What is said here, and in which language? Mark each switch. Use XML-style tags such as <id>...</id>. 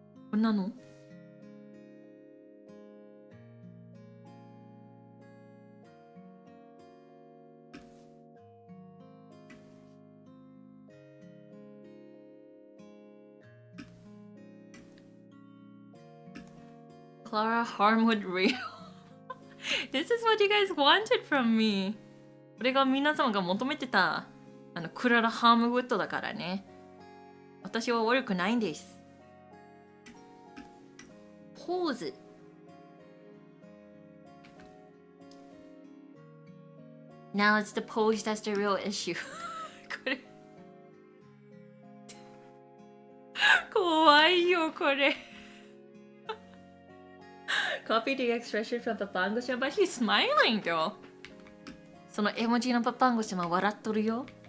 <ja>こんなのKlara Charmwood Real.</ja> <en>This is what you guys wanted from me.</en> <ja>これが皆様が求めてたクララ・ハームウッドだからね。私は悪くないんです。ポーズ。</ja> <en>Now it's the pose that's the real issue.</en> <ja>これ怖いよこれ。</ja> <en>Copy the expression from パパンゴシャ but she's smiling though.</en> <ja>その絵文字のパパンゴシャも笑っとるよ。</ja>